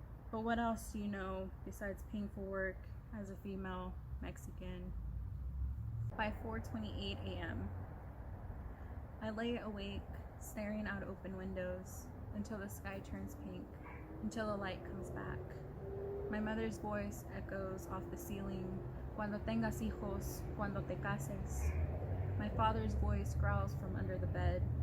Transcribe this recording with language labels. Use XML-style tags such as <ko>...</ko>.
<en>But what else do you know besides painful work as a female Mexican? By 4:28 a.m. I lay awake, staring out open windows, until the sky turns pink, until the light comes back. My mother's voice echoes off the ceiling.</en> <es>"Cuando tengas hijos, cuando te cases."</es> <en>My father's voice growls from under the bed.</en>